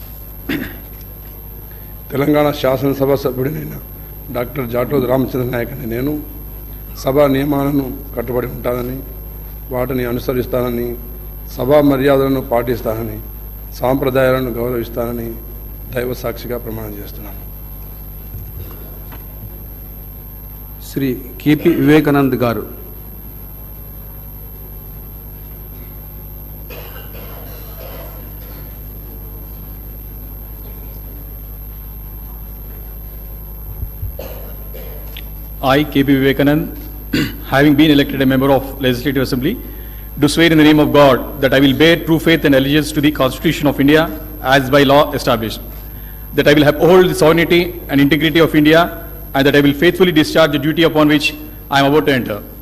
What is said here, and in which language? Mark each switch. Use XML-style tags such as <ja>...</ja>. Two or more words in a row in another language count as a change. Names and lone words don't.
<te>తెలంగాణ శాసనసభ సభ్యుడినైన డాక్టర్ జాటోత్ రామచంద్ర నాయక్ అనే నేను సభా నియమాలను కట్టుబడి ఉంటానని, వాటిని అనుసరిస్తానని, సభా మర్యాదలను పాటిస్తానని, సాంప్రదాయాలను గౌరవిస్తానని దైవ సాక్షిగా ప్రమాణం చేస్తున్నాను. श्री केपी विवेकानंद गारू।</te> <en>I, KP Vivekanand, having been elected a member of Legislative Assembly, do swear in the name of God that I will bear true faith and allegiance to the Constitution of India as by law established, that I will uphold the sovereignty and integrity of India, and that I will faithfully discharge the duty upon which I am about to enter.</en>